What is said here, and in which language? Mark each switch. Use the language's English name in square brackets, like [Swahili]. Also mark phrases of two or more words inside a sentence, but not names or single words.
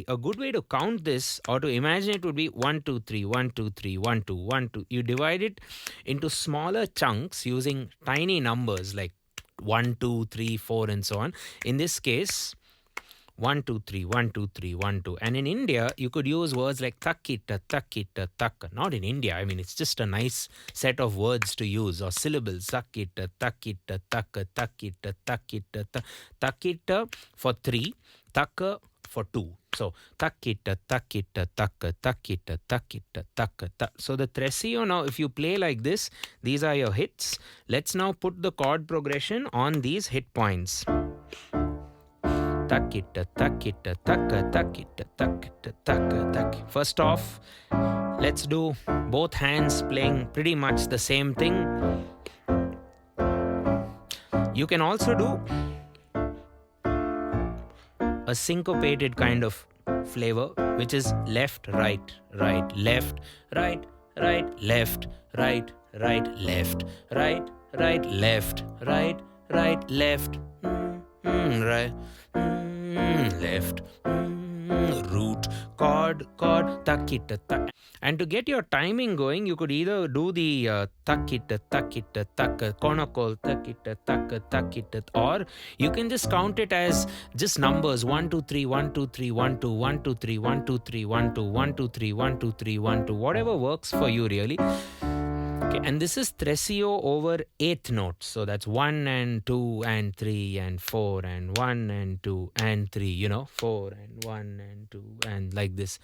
[English] A good way to count this or to imagine it would be 1, 2, 3, 1, 2, 3, 1, 2, 1, 2. You divide it into smaller chunks using tiny numbers like 1, 2, 3, 4, and so on. In this case, 1, 2, 3, 1, 2, 3, 1, 2. And in India, you could use words like takita, takita, taka. Not in India. I mean, it's just a nice set of words to use, or syllables. Takita, takita, taka, takita, takita, takita for 3, taka for 2. So, takita, takita, taka, takita, takita, taka, ta. So the Tresillo, now if you play like this, these are your hits. Let's now put the chord progression on these hit points. Takita, takita, taka, takita, takita, taka, taka. First off, let's do both hands playing pretty much the same thing. You can also do a syncopated kind of flavor, which is left, right, right, left, right, right, left, right, right, left, right, right, left, right, right, left, right, left, root, chord, takita, tak. And to get your timing going, you could either do the takita, konnakol, takita, or you can just count it as just numbers 1 2 3 1 2 3 1 2 1 2 3 1 2 3 1 2 1 2 3 1 2 3 1 2, whatever works for you really. Okay, and this is Tresillo over eighth notes. So that's 1 and 2 and 3 and 4 and 1 and 2 and 3, 4 and 1 and 2 and like this.